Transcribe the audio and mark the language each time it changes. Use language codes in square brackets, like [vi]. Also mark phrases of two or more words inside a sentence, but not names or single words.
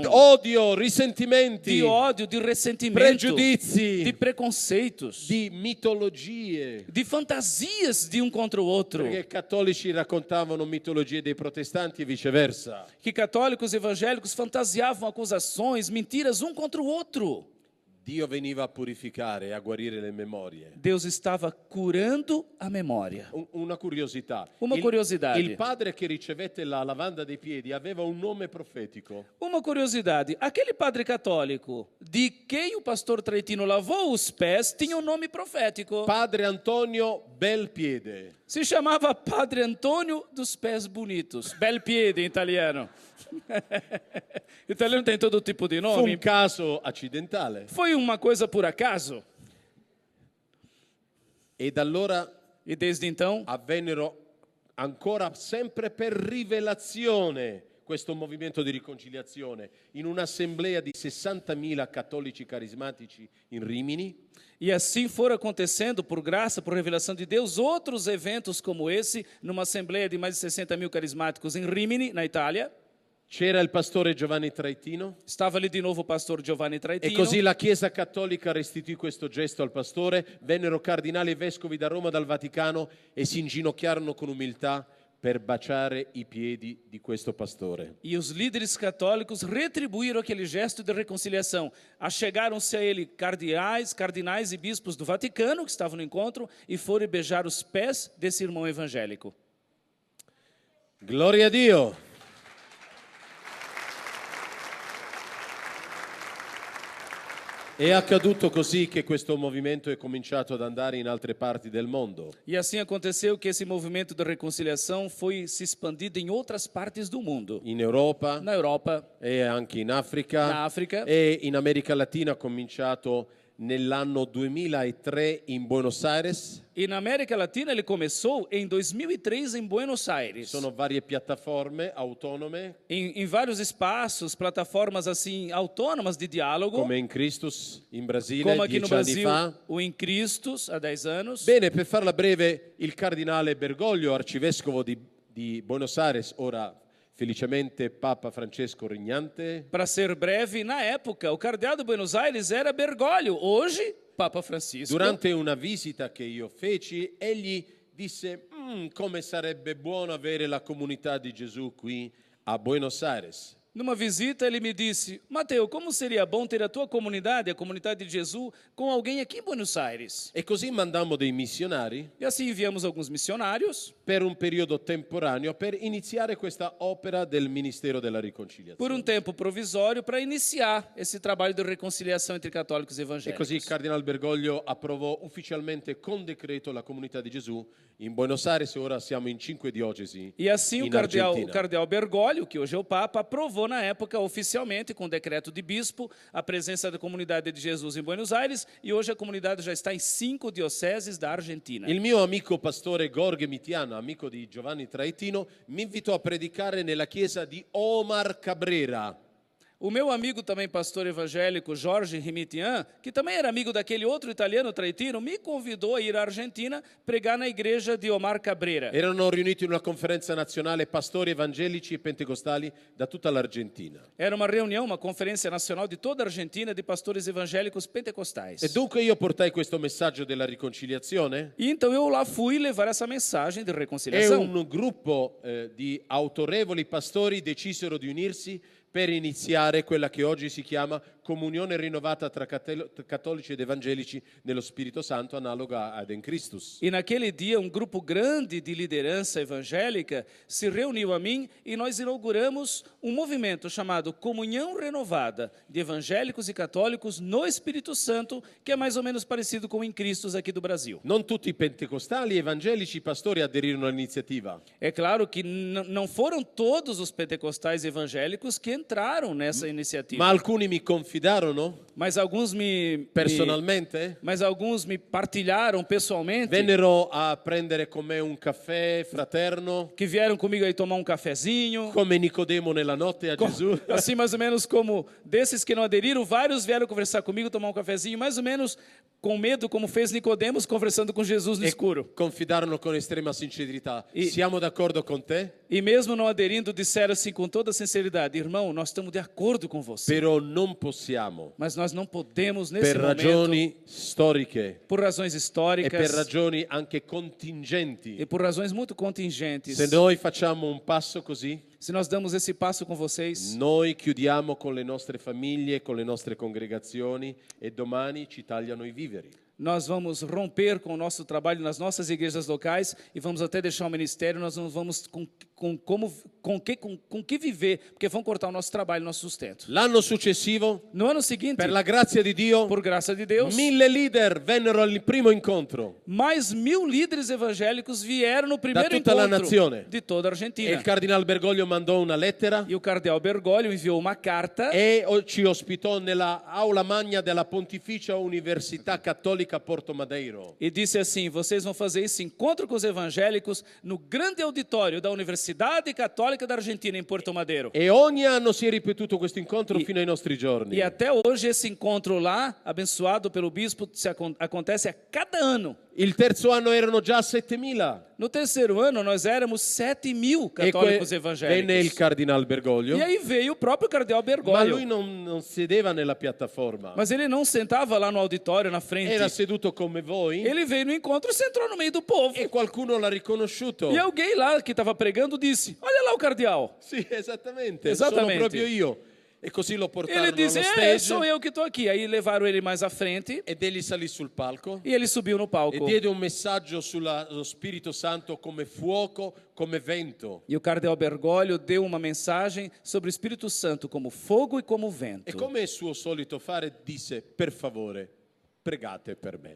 [it] odio, risentimenti, [pt] de ódio, de ressentimento, [it] pregiudizi, [pt] de preconceitos, [it] di mitologie. [pt] de fantasias de um contra o outro. [it] Perché i cattolici raccontavano mitologie dei protestanti e viceversa. [pt] Que católicos evangélicos fantasiavam acusações, mentiras um contra o outro. [it] Dio veniva a purificare e a guarire le memorie. [pt] Deus estava curando a memória. [it] Una curiosità. [pt] Uma curiosidade. [it] Il padre che ricevette la lavanda dei piedi aveva un nome profetico. [pt] Uma curiosidade, aquele padre católico de quem o pastor Traetino lavou os pés tinha um nome profético. [it] Padre Antonio Belpiede. [pt] Se chamava Padre Antônio dos Pés Bonitos. [it] Bel piede [pt] em italiano. Italiano tem todo tipo de [it] Fu un nome. caso accidentale. [pt] Foi uma coisa por acaso. [it] E da allora [pt] E desde então, [it] avvennero ancora sempre per rivelazione questo movimento di riconciliazione in un'assemblea di 60.000 cattolici carismatici in Rimini. [pt] e assim foram acontecendo, por graça, por revelação de Deus, outros eventos como esse, numa assembleia de mais de 60 mil carismáticos em Rimini, na Itália. [it] C'era il pastore Giovanni Traetino [pt] Estava ali de novo o pastor Giovanni e Traetino. [it] così la Chiesa Cattolica restituì questo gesto al pastore, vennero cardinali e vescovi da Roma, dal Vaticano e si inginocchiarono con umiltà per baciare i piedi di questo pastore. [pt] E os líderes católicos retribuíram aquele gesto de reconciliação. Achegaram-se a ele cardinais e bispos do Vaticano, que estavam no encontro, e foram beijar os pés desse irmão evangélico. [it] Gloria a Dio! È accaduto così che questo movimento è cominciato ad andare in altre parti del mondo. [pt] E assim aconteceu que esse movimento de reconciliação foi se expandido em outras partes do mundo. [it] In Europa [pt] Na Europa, [it] e anche in Africa. [pt] na África [it] E in America Latina ha cominciato nell'anno 2003 in Buenos Aires. [pt] e na América Latina ele começou em 2003 em Buenos Aires. [it] Sono varie piattaforme autonome, [pt] Em vários espaços, plataformas assim autônomas de diálogo, [it] come in Christus in Brasile [pt] como aqui no [it] 10 anni [pt] Brasil, [it] fa. [pt] o Em Cristos, há 10 anos. [it] Bene, per farla breve, il cardinale Bergoglio, arcivescovo di Buenos Aires, ora felicemente Papa Francesco Regnante, [pt] Para ser breve, na época, o cardeal de Buenos Aires era Bergoglio, hoje Papa Francisco. [it] durante una visita che io feci, egli disse: come sarebbe buono avere la comunità di Gesù qui a Buenos Aires. [pt] Numa visita, ele me disse: Mateo, como seria bom ter a tua comunidade, a comunidade de Jesus, com alguém aqui em Buenos Aires? [it] E così mandammo dei missionari [pt] E assim enviamos alguns missionários [it] per un periodo temporaneo per iniziare questa opera del Ministero della Riconciliazione. [pt] por um tempo provisório para iniciar esse trabalho de reconciliação entre católicos e [it] E così il [pt] evangélicos. [it] Cardinal Bergoglio approvò ufficialmente con decreto la comunità di Gesù in Buenos Aires e ora siamo in 5 diocesi [pt] E assim o [it] in [pt] cardeal [it] Argentina. [pt] Bergoglio, que hoje é o Papa, aprovou na época oficialmente, com decreto de bispo, a presença da comunidade de Jesus em Buenos Aires, e hoje a comunidade já está em 5 dioceses da Argentina. [it] Il mio amico pastore Gorghe Mitiano, amico di Giovanni Traetino, mi invitò a predicare nella chiesa di Omar Cabrera. [pt] O meu amigo também, pastor evangélico, Jorge Rimitian, que também era amigo daquele outro italiano Traetino, me convidou a ir à Argentina pregar na igreja de Omar Cabrera. [it] Erano riuniti in una conferenza nazionale pastori evangelici e pentecostali da tutta l'Argentina. [pt] Era uma reunião, uma conferência nacional de toda a Argentina de pastores evangélicos pentecostais. [it] E dunque io portai questo messaggio della riconciliazione. [pt] E então eu lá fui levar essa mensagem de [it] E [pt] reconciliação. [it] un gruppo di autorevoli pastori decisero di unirsi per iniziare quella che oggi si chiama comunione rinnovata tra cattolici ed evangelici nello Spirito Santo, analoga ad En Christus. [pt] E naquele dia, um grupo grande de liderança evangélica se reuniu a mim e nós inauguramos um movimento chamado Comunhão Renovada de Evangélicos e Católicos no Espírito Santo, que é mais ou menos parecido com o Em Cristos aqui do Brasil. [it] Non tutti i pentecostali evangelici pastori aderirono all'iniziativa, [pt] É claro que não foram todos os pentecostais evangélicos que entraram nessa iniciativa, [it] ma alcuni mi confidarono [pt] mas alguns [it] personalmente, [pt] mas alguns me partilharam pessoalmente, [it] vennero a prendere con me un caffè fraterno, [pt] que vieram comigo aí tomar um cafezinho. [it] come Nicodemo nella notte a Gesù. [pt] Assim, mais ou menos como desses que não aderiram, vários vieram conversar comigo, tomar um cafezinho, mais ou menos com medo, como fez Nicodemos conversando com Jesus no escuro. [it] Confidarono con estrema sincerità: [pt] E- [it] siamo d'accordo con te? [pt] E mesmo não aderindo, disseram assim com toda sinceridade: irmão, nós estamos de acordo acordo com você. [it] però non possiamo, [pt] Mas nós não podemos, nesse [it] per [pt] momento, [it] ragioni storiche [pt] por razões [it] e per [pt] históricas [it] ragioni anche contingenti, [pt] e por razões muito contingentes, [it] se noi facciamo un passo così, [pt] se nós damos esse passo com vocês, [it] noi chiudiamo con le nostre famiglie, con le nostre congregazioni e domani ci tagliano i viveri. [pt] nós vamos romper com o nosso trabalho nas nossas igrejas locais e vamos até deixar o ministério, nós não vamos com que viver, porque vão cortar o nosso trabalho, o nosso sustento. [it] L'anno successivo, [pt] No ano seguinte, [it] per la grazia di Dio, [pt] por graça de Deus, [it] 1000 leader vennero al primo incontro [pt] mais 1000 líderes evangélicos vieram no primeiro [it] tutta la [pt] encontro [it] nazione. [pt] de toda a [it] e [pt] Argentina. [it] il cardinal Bergoglio mandò una lettera [pt] E o cardeal Bergoglio enviou uma carta [it] e ci ospitò nella aula magna della Pontificia Università Cattolica Porto Madeiro. [pt] e disse assim: vocês vão fazer esse encontro com os evangélicos no grande auditório da Universidade Católica da Argentina, em Porto Madeiro. [it] E ogni anno si è ripetuto questo incontro fino ai nostri giorni. [pt] E até hoje esse encontro lá, abençoado pelo bispo, acontece a cada ano. [it] Il terzo anno erano già 7000. [pt] No terceiro ano, nós éramos 7.000 [it] E [pt] católicos [it] venne il [pt] evangélicos. [it] cardinal Bergoglio, [pt] E aí veio o próprio cardeal [it] ma lui [pt] Bergoglio. [it] non sedeva nella piattaforma. [pt] Mas ele não sentava lá no auditório, na frente. [it] Era seduto come voi [pt] Ele veio no encontro e se entrou no meio do povo. [it] e qualcuno l'ha riconosciuto. [pt] E alguém lá que estava pregando disse: olha lá o cardeal. [it] Sì, esattamente, Esattamente. sono proprio io. E così lo portarono [pt] Ele [it] allo [pt] disse: [it] stage [pt] sou eu que estou aqui. Aí levaram ele mais à frente [it] ed egli salì sul palco [pt] e ele subiu no [it] e [pt] palco. [it] diede un messaggio sullo Spirito Santo come fuoco, come vento. [pt] E o cardeal Bergoglio deu uma mensagem sobre o Espírito Santo como fogo e como vento. [it] E come è suo solito fare, disse: per favore, pregate per me.